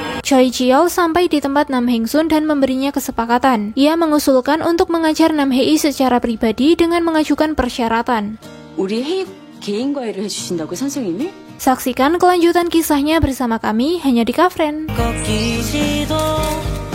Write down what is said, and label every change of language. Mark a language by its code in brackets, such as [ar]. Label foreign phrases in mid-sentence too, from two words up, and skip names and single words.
[id] Choi Ji-yeol sampai di tempat Nam Heng-sun dan memberinya kesepakatan. Ia mengusulkan untuk mengajar Nam Hee secara pribadi dengan mengajukan persyaratan. [ko] 우리 회의 개인 과외를 해주신다고 선생님이? [id] Saksikan kelanjutan kisahnya bersama kami hanya di Kafren. [ko] 꺾이지도